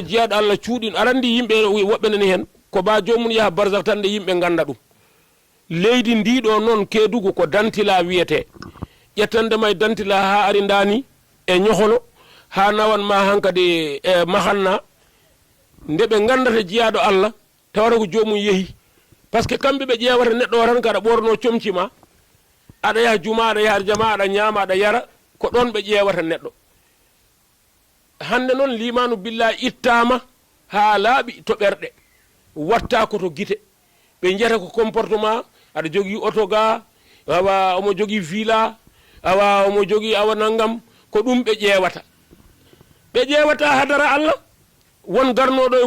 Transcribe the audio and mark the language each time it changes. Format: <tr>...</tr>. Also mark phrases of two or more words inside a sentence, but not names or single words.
<ff>jeyaɗo Allah cuuɗin arandi yimɓe woɓɓe nani hen ko ba jomum yaha barzak tan nde yimɓe ganda ɗum leydi ndiɗo noon Kédougou ko dantila wiyete ƴettandema e dantila ha ari dani e ñohono ha nawan ma hankadi e mahanna nde ɓe gandata jeyaɗo Allah tawata ko jomum yeehi</ff> <fr>par ce que</fr> <ff>kamɓe ɓe ƴewata neɗɗo o tan kaɗa ɓorno comcima aɗa yaha juma aɗa yaha jama aɗa ñama aɗa yara ko ɗon ɓe ƴewata neɗɗo hande noon limanu billahi ittama ha laaɓi to ɓerɗe watta koto guite ɓe jiyata ko comportement aɗa jogui auto ga awa omo jogui villa awa omo jogui awa naggam ko ɗum ɓe ƴewata hadara Allah won garnoɗo e</ff>